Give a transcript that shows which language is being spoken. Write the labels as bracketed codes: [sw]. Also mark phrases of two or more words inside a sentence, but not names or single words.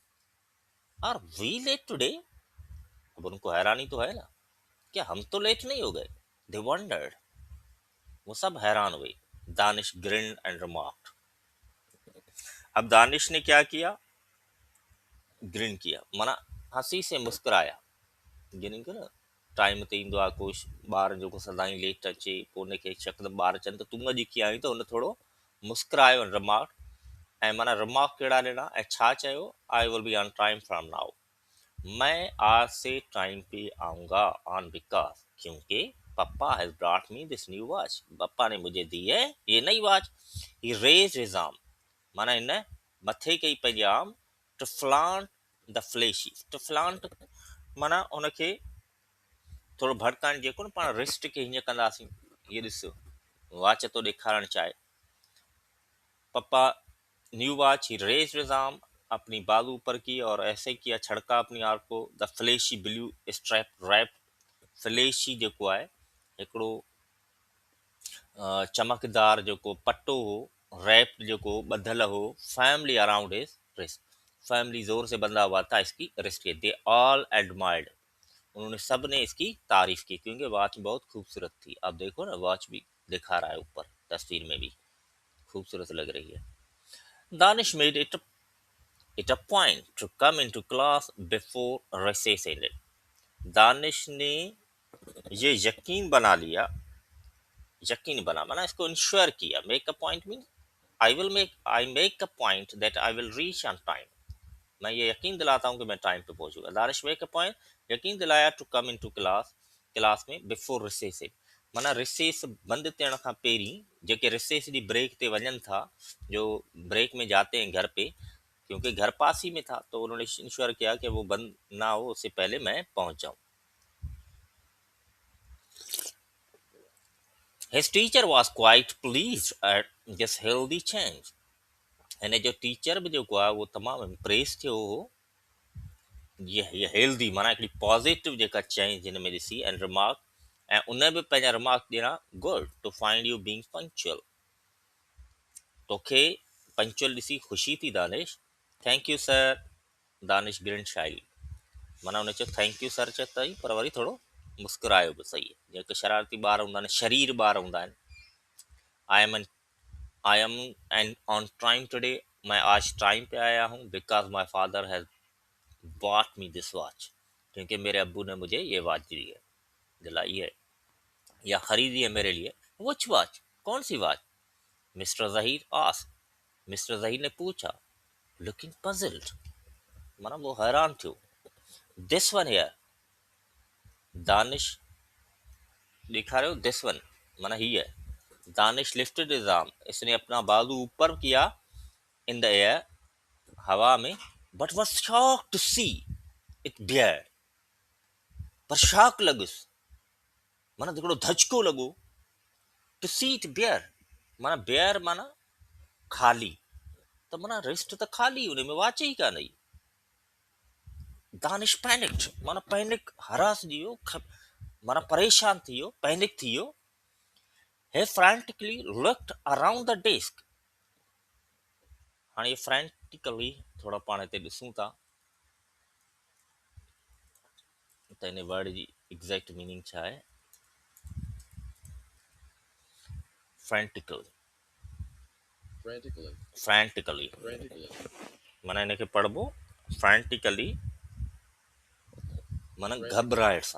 [en] are we late today, [hi] अब उनको हैरानी तो है ना, क्या हम तो लेट नहीं हो गए। [en] they wondered, [hi] वो सब हैरान हुए। [en] Danish grinned and remarked, [hi] अब दानिश ने क्या किया, ग्रिन किया, माना हंसी से मुस्कुराया। [sd] गिन कयो न, टाइम ते ईंदो आहे कुछ ॿार जेको सदाईं लेट अचे, पोइ उनखे यकदमि ॿार चवनि त तूं अॼु कीअं आई, त हुन थोरो मुस्कुरायो, रिमार्क, ऐं माना रिमार्क कहिड़ा ॾिना ऐं छा चयो, [en] I will be on time from now, [hi] मैं आज से टाइम पे आऊंगा, [en] on because, [hi] क्योंकि [en] papa has brought me this new watch, [hi] पापा ने मुझे दी है ये नई वॉच। [en] he raised his arm, [sd] माना हिन मथे कई पंहिंजी आर्म, [en] to flaunt the flashy, to flaunt [sd] माना हुनखे थोरो भड़काइण, जेको न पाण रिस्ट खे हीअं कंदासीं, ये ॾिस वॉच तो ॾेखारणु चाहे। [en] papa new watch he raised his arm, [hi] अपनी बाजू ऊपर की और ऐसे किया, छड़का अपनी आर्म को। [en] the flashy blue strap wrap, [sd] फ्लैशी जेको आहे हिकिड़ो चमकदार जेको पटो हो, रैप जेको ॿधल हो, [en] family around his wrist, [hi] फैमिली जोर से बंधा हुआ था इसकी रिस्ट के। [en] they all admired, [hi] उन्होंने सब ने इसकी तारीफ की, क्योंकि वॉच बहुत खूबसूरत थी। अब देखो ना, वॉच भी दिखा रहा है ऊपर तस्वीर में भी, खूबसूरत लग रही है। [en] Danish made it it a point to come into class before recess ended. [hi] दानिश ने ये यकीन बना माना इसको इंश्योर किया, [en] make a point mean I make a point that I will reach on time. [hi] मैं ये यकीन दिलाता हूँ कि मैं टाइम पे पहुंचूंगा। दानिश [en] make a point, [hi] यकीन दिलाया [en] to come into class [hi] में बिफोर रिसेस। [sd] माना रिसेस बंद थियण खां पहिरीं, जेके रिसेस जी ब्रेक ते वञनि था, [hi] जो ब्रेक में जाते हैं घर पे, क्योंकि घर पास ही में था, तो उन्होंने इंश्योर किया कि वो बंद ना हो उससे पहले मैं पहुंच जाऊं। [en] His teacher was quite pleased at this healthy change. [sd] हिन जो टीचर बि जेको आहे उहो तमामु इम्प्रेस थियो हो ये हेल्दी माना हिकिड़ी पॉज़िटिव जेका चेंज हिन में ॾिसी एंड रिमार्क, ऐं उन बि पंहिंजा रिमार्क ॾिना, [en] good to find you being punctual. [sd] तोखे पंक्चुअल ॾिसी ख़ुशी थी दानिश। [en] thank you sir Danish grin shyly. [sd] माना उन चयो [en] thank you sir [sd] चयो तई, पर वरी थोरो मुस्कुरायो बि सही आहे। जेके शरारती ॿार हूंदा आहिनि, शरीर ॿार हूंदा आहिनि। [en] I am and on time today, [hi] मैं आज टाइम पे आया हूँ, [en] because my father has bought me this watch, [hi] क्योंकि मेरे अब्बू ने मुझे ये वॉच दिलाई है या खरीदी है मेरे लिए। [en] which watch, [hi] कौन सी वॉच? [en] Mister Zaheer asked, [hi] मिस्टर जहीर ने पूछा, [en] looking puzzled, [sd] माना वो हैरान थियो। [en] this one here, [sd] दानिश दिखारे [en] this one, माना ही है। Danish lifted his arm, [hi] इसने अपना बाजू ऊपर किया, [en] in the air, [hi] हवा में, [en] but was shocked to see it bare, [sd] पर शॉक लॻुसि, माना हिकिड़ो धचको लॻो, [en] to see it bare, [sd] माना बियर माना खाली, त माना रिस्ट त खाली, उन में वाच ई कान हुई। दानिश पैनिक्ड, माना पैनिक हरास थी वियो, माना परेशान थी वियो, पैनिक थी वियो। [en] he frantically looked around the desk, [sd] हाणे ये फ्रैंटिकली थोड़ा पाण हिते ॾिसूं था त हिन वर्ड जी एग्ज़ैक्ट मीनिंग छा आहे। फ्रैंटिकल, फ्रैंटिकली माना हिनखे पढ़बो फ्रैंटिकली, माना घबराहट सां।